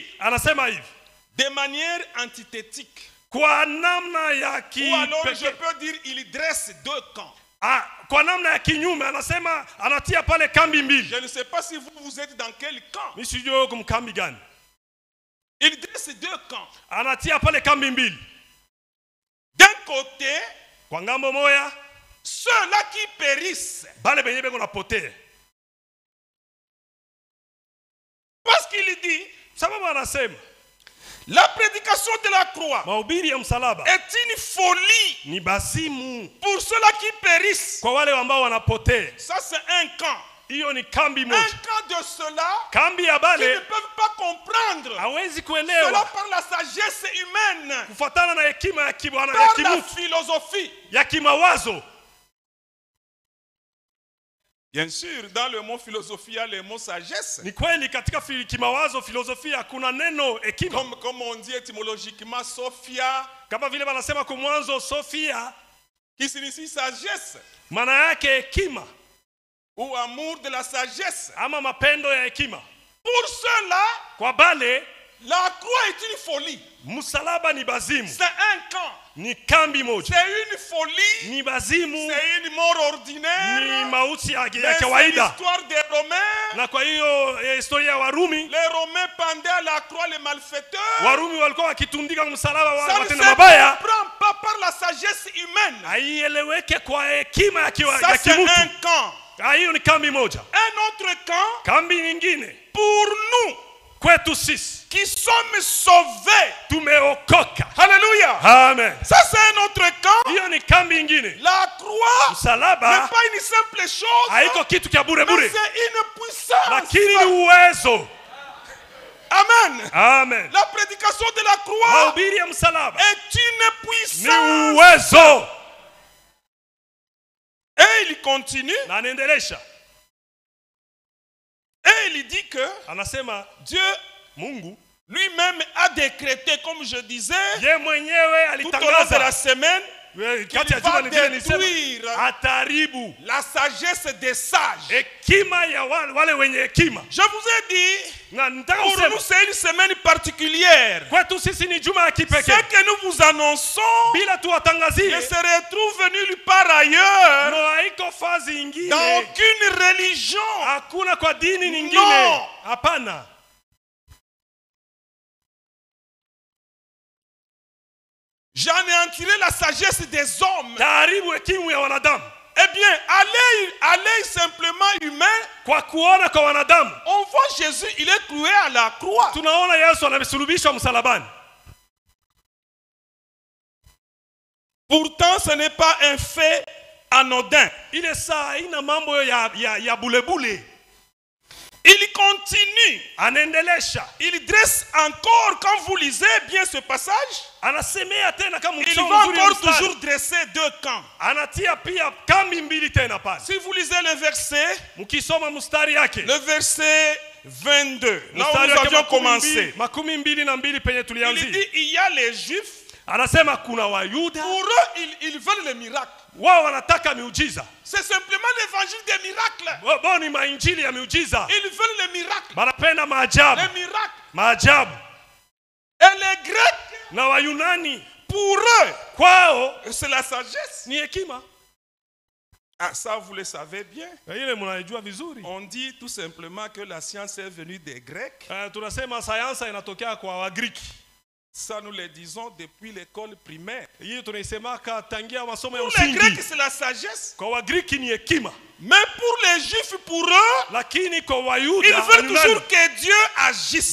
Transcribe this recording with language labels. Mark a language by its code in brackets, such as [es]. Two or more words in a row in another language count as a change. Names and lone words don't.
[sw] Anasema hivi [fr] de manière antithétique, [sw] kwa namna ya [fr] ou alors je [sw] kipekee, [fr] peux dire il dresse deux camps. [sw] kwa namna ya kinyume, anasema anatia pale kambi mbili. [fr] Je ne sais pas si vous êtes dans quel camp. [sw] Mimi sijui huko mkambi gani. [fr] Il dresse deux camps. [sw] Anatia pale kambi mbili. [fr] D'un côté, [sw] Kwa ngambo moya, [fr] ceux-là qui périssent, [sw] bale benye beko napotea. [fr] parce qu'il dit, [sw] Sababu anasema [fr] la prédication de la croix [sw] mahubiri ya msalaba [fr] est une folie [sw] ni basimu [fr] pour ceux-là qui périssent. [sw] kwa wale ambao wanapotea. [fr] Ça c'est un camp. [sw] Hiyo ni kambi [fr] Un [sw] moja. [fr] camp de ceux-là [sw] Kambi ya [fr] qui ne [sw] bale [fr] peuvent pas comprendre [sw] hawezi [fr] cela [sw] kuelewa [fr] par la sagesse humaine, [sw] kufuatana na hekima ya kibwana ya [fr] par la [sw] kimutu [fr] philosophie. [sw] ya kimawazo. [fr] Bien sûr, dans le mot philosophie, il y a le mot sagesse. [sw] Ni kweli katika kimawazo filosofia kuna neno hekima, [fr] Comme on dit étymologiquement, Sophia, [sw] kama vile wanasema kwa mwanzo Sofia, [fr] qui signifie sagesse, [sw] maana yake hekima [fr] ou amour de la sagesse. [sw] ama mapendo ya hekima. [fr] Pour ceux-là, [sw] Kwa bale [fr] la croix est une folie. [sw] msalaba ni bazimu, [fr] C'est un camp. [sw] ni kambi moja, [fr] C'est une folie. [sw] ni bazimu, [fr] C'est une mort [sw] ni [fr] ordinaire. [sw] mauti ya [fr] Mais c'est [sw] kawaida. [fr] l'histoire des Romains. [sw] Na kwa hiyo historia ya Warumi, [fr] Les Romains pendaient à la croix les malfaiteurs. [sw] Warumi walikuwa wakitundika msalaba wa [fr] Ça ne [sw] watenda [fr] se [sw] mabaya, [fr] comprend pas par la sagesse humaine. [sw] haieleweke kwa hekima ya [fr] Ça c'est [sw] kimutu. [fr] un camp. [sw] Hiyo ni kambi moja. [fr] Un autre camp, [sw] Kambi nyingine [fr] pour nous [sw] kwetu sisi [fr] qui sommes sauvés. [sw] tumeokoka. [fr] Alléluia. [sw] Amen. [fr] Ça c'est un autre camp. [sw] Hiyo ni kambi nyingine. [fr] La croix n'est [sw] Msalaba [fr] pas une simple chose, [sw] haiko kitu kia bure [fr] mais [sw] bure, [fr] c'est une puissance. [sw] lakini ni uwezo. [fr] Amen. [sw] Amen. [fr] La prédication de la croix [sw] Mahubiri ya msalaba [fr] est une [sw] ni [fr] puissance. [sw] uwezo. [fr] Et il continue [sw] Na anaendelesha, [fr] et il dit que [sw] anasema [fr] Dieu [sw] Mungu [fr] lui-même a décrété, comme je disais, [sw] ye mwenyewe [fr] tout au long de la [sw] alitangaza [fr] semaine, [sw] kati ya juma vile nilisema [fr] détruire [sw] ataribu [fr] la sagesse des sages. [sw] hekima ya wale wenye hekima. [fr] Je vous ai dit, [sw] Na nitaka [fr] pour [sw] kusema [fr] nous c'est une semaine particulière. [sw] kwetu sisi ni juma ya [fr] Ce [sw] kipekee, [fr] que nous vous annonçons [sw] bila [fr] ne [sw] tuwatangazie [fr] se retrouve nulle part ailleurs, [sw] no haiko fazi [fr] dans [sw] ingine, [fr] aucune religion. [sw] hakuna kwa dini nyingine. [fr] No. [sw] Hapana. [fr] J'anéantirai la sagesse des hommes. [sw] Taharibu hekima ya wanadamu [fr] Eh bien, à l'œil simplement humain, [sw] kwa kuona kwa wanadamu. [fr] on voit Jésus, il est cloué à la croix. [sw] Tunaona Yesu amesulubishwa msalabani. [fr] Pourtant, ce n'est pas un fait anodin. [sw] Ile saa ina mambo ya bulebule. [fr] Il continue. [sw] Anaendelesha. [fr] Il dresse encore, quand vous lisez bien ce passage, [sw] anasemea tena kama [fr] il va encore toujours dresser deux camps. [sw] Anatia pia kambi mbili tena pale. [fr] Si vous lisez le verset, [sw] mukisoma mstari yake, [fr] le verset 22, là où nous avions commencé, [sw] makumi mbili na mbili penye tulianzia. [fr] Il dit il y a les Juifs. [sw] Anasema kuna Wayuda. [fr] Pour eux, ils veulent le miracle. [sw] Wao wanataka miujiza. [fr] C'est simplement l'évangile des miracles. [sw] Bo ni mainjili ya miujiza. [fr] Ils veulent le miracle. [sw] Banapenda maajabu. [fr] Le miracle. [sw] Maajabu. [fr] Et les Grecs, [sw] na Wayunani, [fr] pour eux, [sw] kwao [fr] c'est la sagesse. [sw] Ni hekima. [fr] Ah, ça vous le savez bien. [sw] Ile mnaijua vizuri. [fr] On dit tout simplement que la science est venue des Grecs. [sw] Tunasema sayansi inatokea kwa Wagriki. [fr] Ça nous le disons depuis l'école primaire. Pour les Grecs, c'est la sagesse. Mais pour les Juifs, pour eux, ils veulent toujours que Dieu agisse.